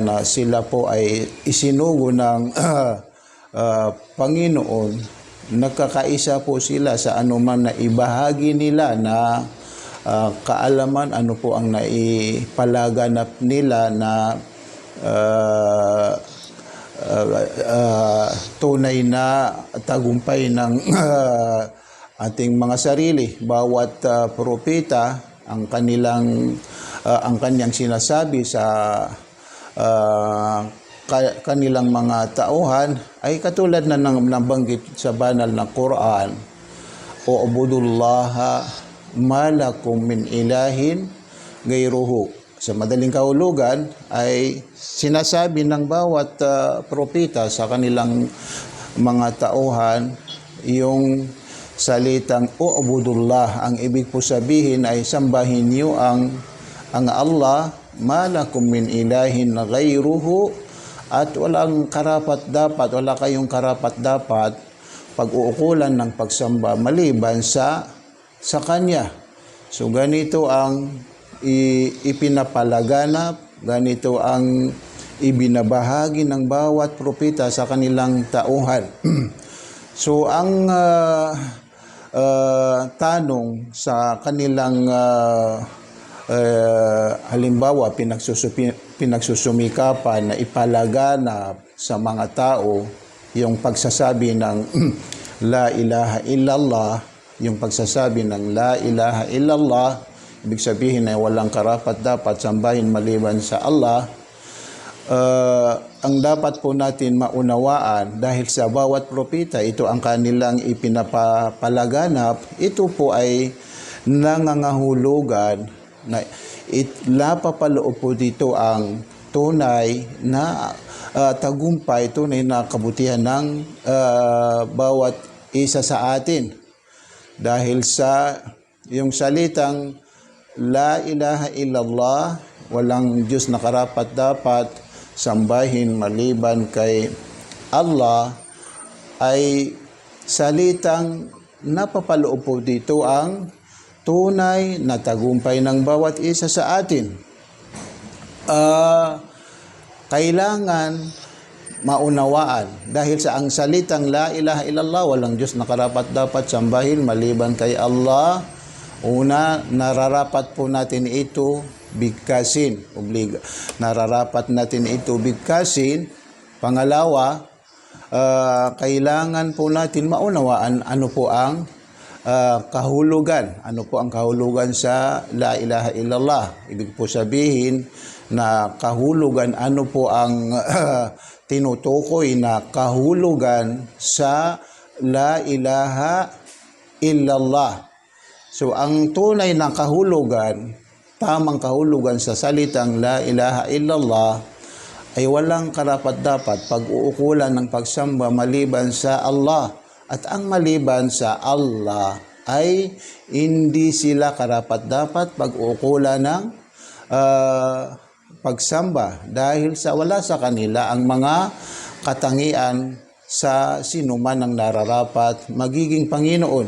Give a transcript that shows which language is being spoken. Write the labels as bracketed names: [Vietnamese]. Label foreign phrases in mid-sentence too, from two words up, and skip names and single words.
[Filipino] na sila po ay isinugo ng Panginoon, nagkakaisa po sila sa anuman na ibahagi nila na kaalaman, ano po ang naipalaganap nila na tunay na tagumpay ng ating mga sarili. Bawat propeta ang kanyang sinasabi sa kanilang mga tauhan ay katulad na nabanggit sa banal na Quran, o [Arabic] اعبدوا الله ما لكم من إله غيره. [Filipino] Sa madaling kahulugan ay sinasabi ng bawat propeta sa kanilang mga tauhan yung salitang u'budullah. Ang ibig po sabihin ay sambahin niyo ang Allah, [Arabic] ما لكم من إله غيره, [Filipino] at walang karapat-dapat, wala kayong karapat-dapat pag-uukulan ng pagsamba maliban sa Kanya. So ganito ang ipinapalaganap, ganito ang ibinabahagi ng bawat propeta sa kanilang tauhan. So ang tanong sa kanilang halimbawa pinagsusumikapan na ipalaganap sa mga tao yung pagsasabi ng [Arabic] لا إله إلا الله, [Filipino] yung pagsasabi ng [Arabic] لا إله إلا الله, [Filipino] ibig sabihin ay walang karapat-dapat sambahin maliban sa Allah. Ang dapat po natin maunawaan, dahil sa bawat propeta, ito ang kanilang ipinapalaganap, ito po ay nangangahulugan na napapaloob po dito ang tunay na tagumpay, tunay na kabutihan ng bawat isa sa atin. Dahil sa yung salitang [Arabic] لا إله إلا الله, [Filipino] walang Diyos na karapat-dapat sambahin maliban kay Allah, ay salitang napapaloob po dito ang tunay na tagumpay ng bawat isa sa atin. Kailangan maunawaan dahil sa ang salitang [Arabic] لا إله إلا الله, [Filipino] walang Diyos na karapat-dapat sambahin maliban kay Allah. Una, nararapat po natin ito bigkasin. Nararapat natin ito bigkasin. Pangalawa, kailangan po natin maunawaan ano po ang kahulugan. Ano po ang kahulugan sa [Arabic] لا إله إلا الله? [Filipino] Ibig po sabihin na kahulugan, ano po ang tinutukoy na kahulugan sa [Arabic] لا إله إلا الله. [Filipino] So, ang tunay na kahulugan, tamang kahulugan sa salitang [Arabic] لا إله إلا الله [Filipino] ay walang karapat-dapat pag-uukulan ng pagsamba maliban sa Allah. At ang maliban sa Allah ay hindi sila karapat-dapat pag-uukulan ng pagsamba dahil sa wala sa kanila ang mga katangian sa sinuman ng nararapat magiging Panginoon.